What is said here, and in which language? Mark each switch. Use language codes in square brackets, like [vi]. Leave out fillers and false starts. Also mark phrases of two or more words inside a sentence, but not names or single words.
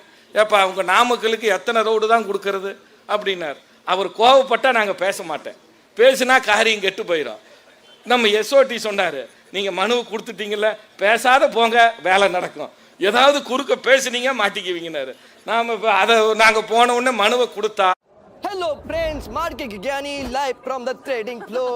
[ta] ஏப்பா அவங்க நாமக்கலுக்கு எத்தனை ரோடு தான் கொடுக்கறது அப்படின்னார். அவர் கோபப்பட்டால் நாங்கள் பேச மாட்டேன், பேசுனா காரியம் கெட்டு போயிடும். நம்ம எஸ்ஓடி சொன்னார், நீங்கள் மனு கொடுத்துட்டீங்கல்ல, பேசாத போங்க, வேலை நடக்கும். ஏதாவது குறுக்க பேசுனீங்க மாட்டிக்குவீங்கன்னாரு. நாம் இப்போ அதை நாங்கள் போன உடனே மனுவை கொடுத்தா. [en] Hello friends, Market Gyani live from the trading floor.